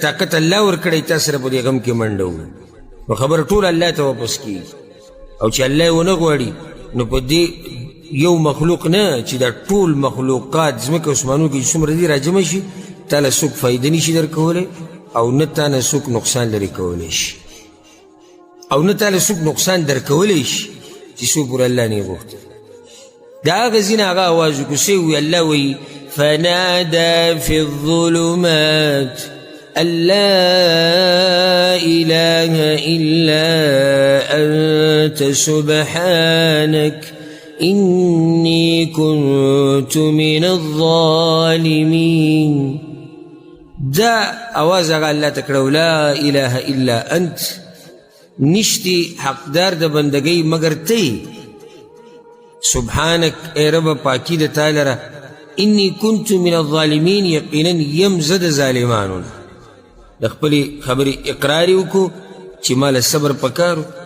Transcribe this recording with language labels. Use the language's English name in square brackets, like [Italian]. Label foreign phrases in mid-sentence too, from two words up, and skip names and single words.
[Pashto] طاقت الله ورکړی تا سره په دې غم کې منډه ووایي نو خبره ټول الله ته واپس کېږي او چې الله یې ونه غواړي نو په دې یو مخلوق نه چې دا ټول مخلوقات ځمکه اسمانونو کې چې څومره دي راجمع شي تا له څوک فایده نشي درکولی او نه تا نه څوک نقصان لرې کولی شي او نه تا له څوک نقصان درکولی شي چې څو پورې الله نه یې غوښتل د هغه ځینې هغه اواز وکړو څه وي الله وایي [Arabic] فنادى في الظلمات أن لا إله إلا أنت سبحانك إني كنت من الظالمين [Pashto] دا آواز هغه الله ته کړو [Arabic] لا إله إلا أنت [Pashto] نشتی حقدار د بندګۍ مگر ته سبحانك اے رب پاکی د تا لره [Arabic] انی کنت من الظالمین [Pashto] یقینا یم زد ظالمانو د خپلې خبرې اقرار یې وکړو چې ماله صبر پکارو